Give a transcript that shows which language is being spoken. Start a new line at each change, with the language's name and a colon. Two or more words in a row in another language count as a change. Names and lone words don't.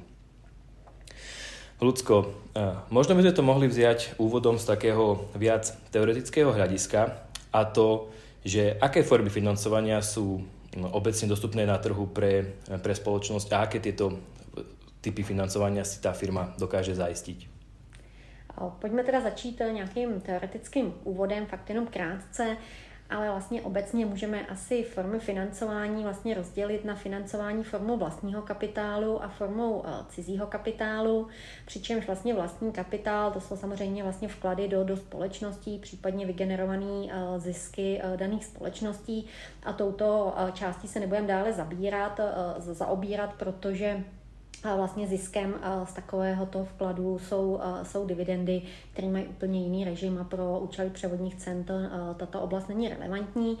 Slovak: Ľudsko, možno by sme to mohli vziať úvodom z takého viac teoretického hľadiska, a to, že aké formy financovania sú obecne dostupné na trhu pre spoločnosť a aké tieto typy financovania si tá firma dokáže zaistiť.
Czech: Pojďme teda začít nějakým teoretickým úvodem, fakt jenom krátce, ale vlastně obecně můžeme asi formy financování vlastně rozdělit na financování formou vlastního kapitálu a formou cizího kapitálu, přičemž vlastně vlastní kapitál, to jsou samozřejmě vlastně vklady do společností, případně vygenerované zisky daných společností, a touto částí se nebudeme dále zaobírat, protože vlastně ziskem z takovéhoto vkladu jsou dividendy, které mají úplně jiný režim a pro účely převodních cen tato oblast není relevantní.